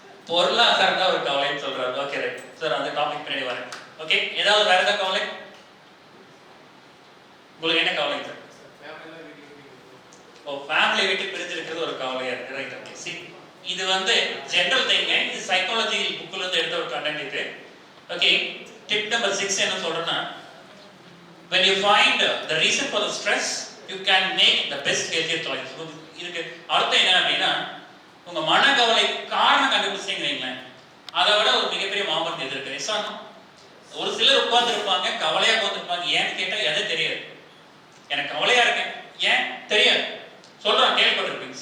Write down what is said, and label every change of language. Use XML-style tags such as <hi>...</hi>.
<ta>பொருளாதாரம் தான் ஒரு கவலைன்னு சொல்றாரு. ஓகே ரைட் சார், அந்த டாபிக் பின்னாடி வரேன். ஓகே, ஏதாவது வேற ஏதாவது கவலை? உங்களுக்கு என்ன கவலை சார்? ஓ, ஃபேமிலி விட்டு பிரிஞ்சிருக்கிறது ஒரு கவலையா இருக்கு. Right, okay. சி, இது வந்து ஜெனரல் திங். இது சைக்காலஜி புக்ல இருந்து எடுத்த ஒரு கண்டென்ட் இது. ஓகே, டிப் நம்பர் 6 என்ன சொல்றேன்னா,</ta> <en>when you find the reason for the stress, you can make the best healthier choice.</en> <ta>இதுக்கு அர்த்தம் என்ன அப்படின்னா, உங்க மனக்கவலை காரணம் கண்டுபிடிச்சீங்க, அதை விட ஒரு மிகப்பெரிய மாபத்து எது இருக்கு? எஸ்ஆனோ? ஒரு சிலர் உட்கார்ந்து இருப்பாங்க, கவலையா உட்கார்ந்துருப்பாங்க. ஏன்னு கேட்டா எது தெரியாது. எனக்கு கவலையா இருக்கேன், ஏன் தெரியாது சொல்றான், கேள்விப்பட்டிருப்பீங்க.</ta>